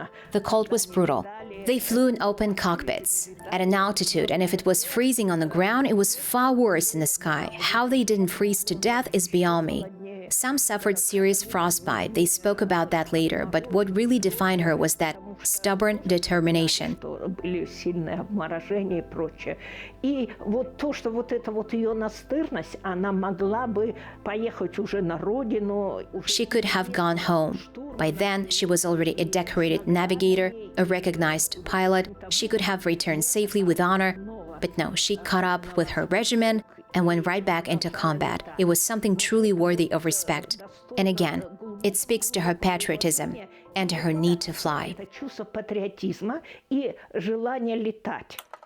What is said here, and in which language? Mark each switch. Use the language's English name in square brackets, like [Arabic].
[English] The cold was brutal. They flew in open cockpits at an altitude, and if it was freezing on the ground, it was far worse in the sky. How they didn't freeze to death is beyond me. Some suffered serious frostbite. They spoke about that later, but what really defined her was that stubborn determination. [Russian] Были сильные обморожения и прочее. И вот то, что вот эта вот ее настырность, она могла бы поехать уже на родину. [English] She could have gone home. By then, she was already a decorated navigator, a recognized pilot. She could have returned safely with honor. But no, she caught up with her regiment and went right back into combat. It was something truly worthy of respect. And again, it speaks to her patriotism and to her need to fly. [Russian] Это чувство патриотизма и желание летать.